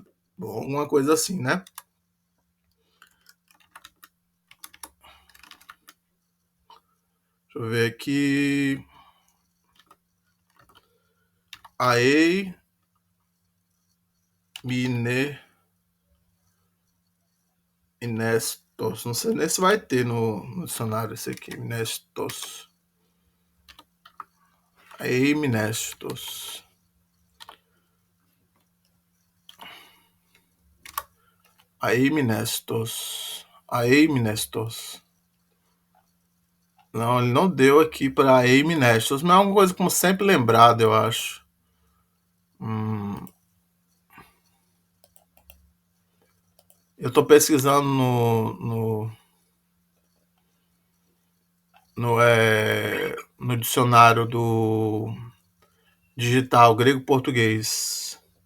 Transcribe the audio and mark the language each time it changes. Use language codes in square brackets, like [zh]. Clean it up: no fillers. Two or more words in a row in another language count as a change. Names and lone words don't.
[pt] Bom, uma coisa assim, né? Deixa eu ver aqui. Aei Minestos. Não sei nem se vai ter no dicionário esse aqui. Minestos. Aei Minestos. Aei Minestos. Aei Minestos. Não, ele não deu aqui para Aei Minestos, mas é uma coisa como sempre lembrado, eu acho. Eu estou pesquisando no dicionário do digital grego-português.